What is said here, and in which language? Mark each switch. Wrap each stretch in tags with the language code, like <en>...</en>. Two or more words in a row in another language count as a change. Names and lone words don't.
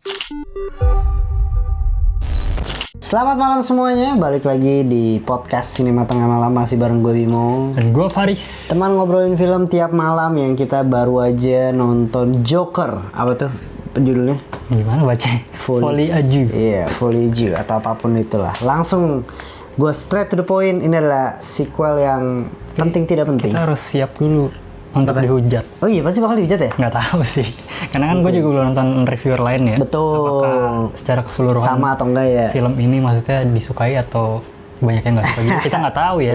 <id>Selamat malam semuanya, balik lagi di podcast Sinema Tengah Malam masih bareng gue Bimo dan gue Faris. Teman ngobrolin film tiap malam yang kita baru aja nonton Joker. Apa tuh judulnya? Gimana baca? Folie à Dieu. Iya, Folie à Dieu atau apapun itulah. Langsung gue</id> <en>straight to the point.</en> <id>Ini adalah sequel yang penting tidak penting. Kita harus siap dulu untuk dihujat. Oh iya, pasti bakal dihujat ya? Nggak tahu sih. Karena kan gue juga belum nonton reviewer lain ya. Betul. Apakah secara keseluruhan sama atau enggak ya? Film ini maksudnya disukai atau banyak yang nggak suka gitu. Kita nggak tahu ya.</id>